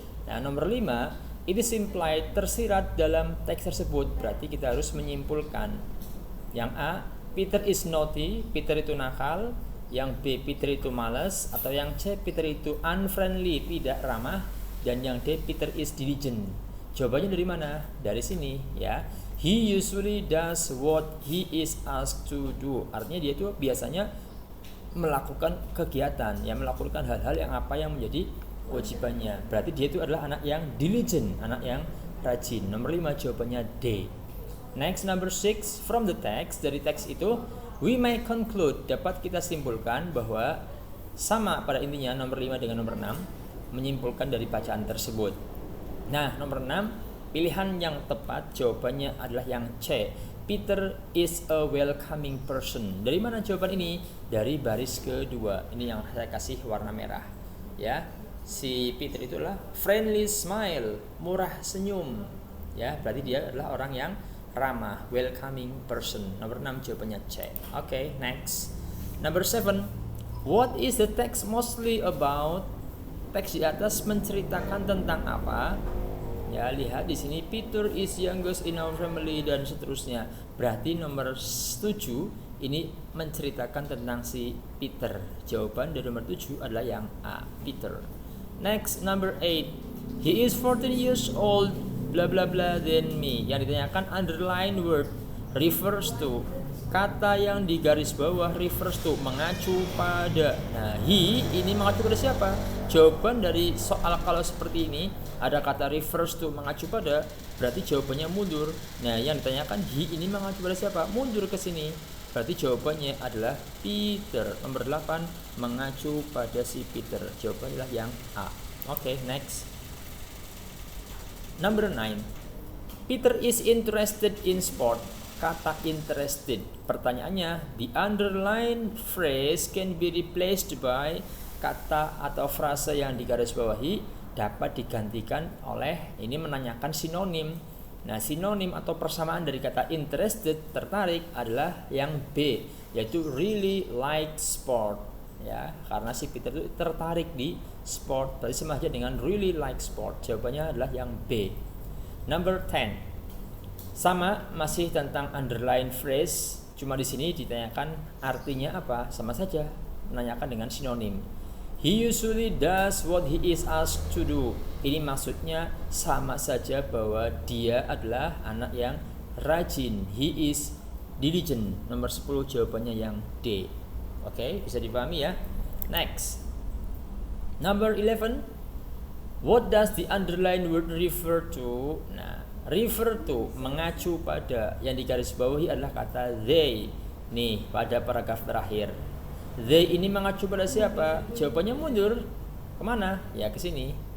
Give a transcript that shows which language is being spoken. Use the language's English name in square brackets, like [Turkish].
[Indonesian] Nah, nomor 5, [English] it is implied, [Indonesian] tersirat dalam teks tersebut. Berarti kita harus menyimpulkan. Yang A, [English] Peter is naughty, [Indonesian] Peter itu nakal. Yang B, Peter itu malas. Atau yang C, Peter itu unfriendly, tidak ramah. Dan yang D, [English] Peter is diligent. [Indonesian] Jawabannya dari mana? Dari sini ya. [English] He usually does what he is asked to do. [Indonesian] Artinya dia itu biasanya melakukan kegiatan, ya, melakukan hal-hal yang apa yang menjadi kewajibannya. Berarti dia itu adalah anak yang diligent, anak yang rajin. Nomor 5 jawabannya D. [English] Next, number 6. From the text, [Indonesian] dari teks itu [English] we may conclude, [Indonesian] dapat kita simpulkan bahwa sama pada intinya nomor 5 dengan nomor 6, menyimpulkan dari bacaan tersebut. Nah, nomor 6, pilihan yang tepat jawabannya adalah yang C. [English] Peter is a welcoming person. [Indonesian] Dari mana jawaban ini? Dari baris kedua. Ini yang saya kasih warna merah. Ya, si Peter itulah friendly smile, murah senyum. Ya, berarti dia adalah orang yang ramah, welcoming person. Nomor 6 jawabannya C. [English] Okay, next. Number 7. What is the text mostly about? [Indonesian] Teks di atas menceritakan tentang apa? Ya, lihat di sini [English] Peter is youngest in our family [Indonesian] dan seterusnya. Berarti nomor 7 ini menceritakan tentang si Peter. Jawaban dari nomor 7 adalah yang A, Peter. [English] Next, number 8. He is 14 years old bla bla bla than me. [Indonesian] Yang ditanyakan [English] underline word refers to. [Indonesian] Kata yang di garis bawah refers to, mengacu pada. Nah, he ini mengacu pada siapa? Jawaban dari soal kalau seperti ini ada kata refers to, mengacu pada, berarti jawabannya mundur. Nah, yang ditanyakan he ini mengacu pada siapa? Mundur ke sini. Berarti jawabannya adalah Peter. Nomor 8 mengacu pada si Peter. Jawabannya adalah yang A. Oke, [English] next. Number 9. Peter is interested in sport. [Indonesian] Kata interested. Pertanyaannya, [English] the underlined phrase can be replaced by, [Indonesian] kata atau frase yang digarisbawahi dapat digantikan oleh, ini menanyakan sinonim. Nah, sinonim atau persamaan dari kata interested, tertarik, adalah yang B, yaitu [English] really like sport. [Indonesian] Ya, karena si Peter itu tertarik di sport, berarti sama aja dengan really like sport. Jawabannya adalah yang B. Number 10. Sama, masih tentang underline phrase, cuma di sini ditanyakan artinya apa, sama saja menanyakan dengan sinonim. [English] He usually does what he is asked to do. [Indonesian] Ini maksudnya sama saja bahwa dia adalah anak yang rajin. [English] He is diligent. [Indonesian] Nomor 10 jawabannya yang D. Oke, bisa dipahami ya. [English] Next. Number 11. What does the underline word refer to? [Indonesian] Nah, refer to, mengacu pada, yang digarisbawahi adalah kata they. Nih, pada paragraf terakhir. They ini mengacu pada siapa? Jawabannya mundur. Kemana? Ya, ke sini.